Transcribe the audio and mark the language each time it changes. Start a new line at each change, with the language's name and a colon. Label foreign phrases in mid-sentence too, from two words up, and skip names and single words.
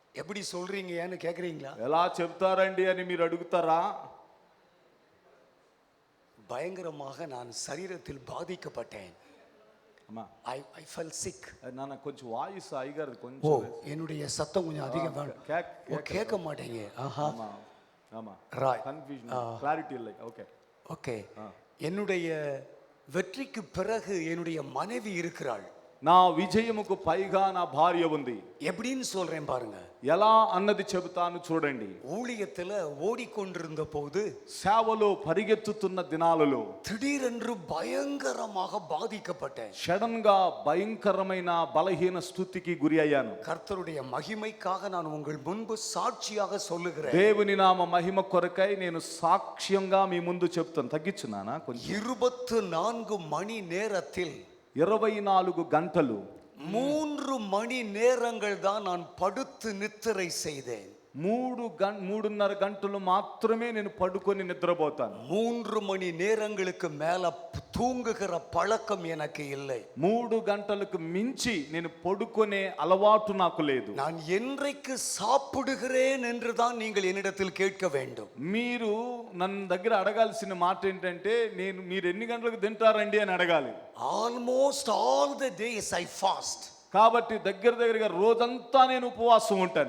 Tamil: எப்படி சொல்றீங்கன்னு கேக்குறீங்களா?
Telugu: ఎలా చెప్తారండి అని మీరు అడుగుతారా?
Tamil: பயங்கரமாக நான் சரீரத்தில் பாதிக்கப்பட்டேன்.
Telugu: అమ్మా
English: I felt sick.
Telugu: నాన్న కొంచెం వాయిస్ అయ్యగారు ஓ, కొంచెం
Tamil: என்னுடைய சத்தம் கொஞ்சம் அதிகம் வேணும். கேட்க மாட்டேங்க. ஆஹா. ஆமா ஆமா
English: Right. confusion clarity
Tamil: இல்லை. ஓகே ஓகே. என்னுடைய வெற்றிக்கு பிறகு என்னுடைய மனைவி இருக்கிறாள்.
Telugu: నా విజయముకు పైగా నా భార్య ఉంది.
Tamil: எப்படின்னு சொல்றேன் பாருங்க.
Telugu: ఎలా అన్నది చెబుతాను చూడండి.
Tamil: ஊழியத்துல ஓடிக்கொண்டிருந்த போது
Telugu: సేవలో పరిగెత్తుతున్న దినాలలో
Tamil: திடீரென்று பயங்கரமாக பாதிக்கப்பட்டேன்.
Telugu: సడన్ గా భయంకరమైన బలహీన స్థితికి గురి అయ్యాను.
Tamil: கர்த்தருடைய மகிமைக்காக நான் உங்கள் முன்பு சாட்சியாக சொல்லுகிறேன்.
Telugu: దేవుని నామ మహిమ కొరకై నేను సాక్ష్యంగా మీ ముందు చెప్తాను. తగ్గించున్నానా కొంచెం?
Tamil: 24 மணி நேரத்தில்
Telugu: 24 గంటలు
Tamil: 3 மணி நேரங்கள் தான் நான் படுத்து நித்திரை செய்தேன்.
Telugu: 3.5 గంటలు మాత్రమే నేను పడుకొని నిద్రపోతాను.
Tamil: 3 மணி நேரங்களுக்கு மேல தூங்குகிற பழக்கம் எனக்கு இல்லை.
Telugu: 3 గంటలకు మించి నేను పడుకునే అలవాటు నాకు లేదు.
Tamil: நான் என்றைக்கு சாப்பிடுகிறேன் என்று தான் நீங்கள் என்னிடத்தில் கேட்க வேண்டும்.
Telugu: మీరు నన్ను దగ్గర అడగాల్సిన మాట ఏంటంటే మీరు ఎన్ని గంటలకు తింటారండి అని అడగాలి.
English: Almost all the days I fast.
Telugu: కాబట్టి దగ్గరగా రోజంతా నేను ఉపవాసం ఉంటాను.